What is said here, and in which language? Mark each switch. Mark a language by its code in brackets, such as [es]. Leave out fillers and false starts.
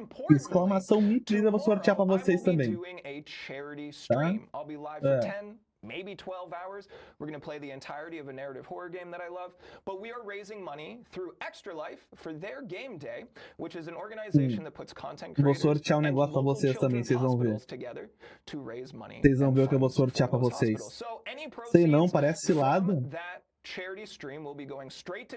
[pt] Exclamação me please, eu vou sortear pra vocês também. Tá? [en] I'll be live for 10, maybe 12 hours. We're going to play the entirety of a narrative horror game that I love. But we are raising money through Extra Life for their game day, which is an organization that puts content creators [pt] vou sortear um negócio pra vocês também, vocês vão ver. Vocês vão ver o que eu vou sortear pra vocês. Sei não, parece cilada. [en] Charity stream will be going straight to